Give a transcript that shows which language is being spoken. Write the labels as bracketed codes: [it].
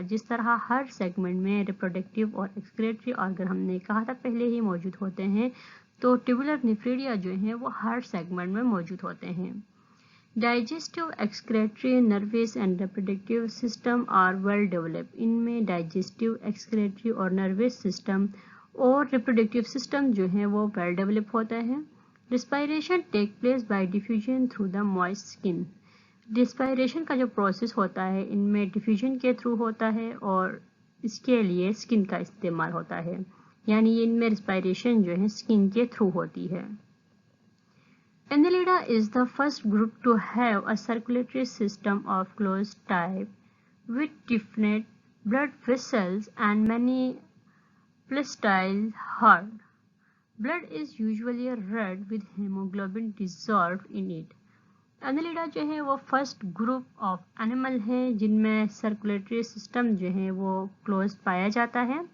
[ur] جس طرح ہر سیگمنٹ میں ریپروڈکٹیو اور ایکسکریٹری آرگن ہم نے کہا تھا پہلے ہی موجود ہوتے ہیں، تو ٹیوبولر نیفریڈیا جو ہیں وہ ہر سیگمنٹ میں موجود ہوتے ہیں. [en] Digestive excretory nervous and reproductive system are well develop. [ur] ان میں ڈائجسٹو ایکسکریٹری اور نروس سسٹم اور ریپروڈکٹیو سسٹم جو ہیں وہ ویل ڈیولپ ہوتا ہے. [en] Respiration take place by diffusion through the moist skin. [ur] Respiration کا جو پروسیس ہوتا ہے ان میں ڈیفیوژن کے تھرو ہوتا ہے اور اس کے لیے اسکن کا استعمال ہوتا ہے، یعنی ان میں ریسپائریشن جو ہے اسکن کے تھرو ہوتی ہے. [en] Annelida is the first group to have a circulatory system of closed type with definite blood vessels and many plastile heart. Blood is usually red with hemoglobin dissolved in it. [ur] Annelida جو ہے وہ first group of animal ہے جن میں circulatory system جو ہے وہ closed پایا جاتا ہے.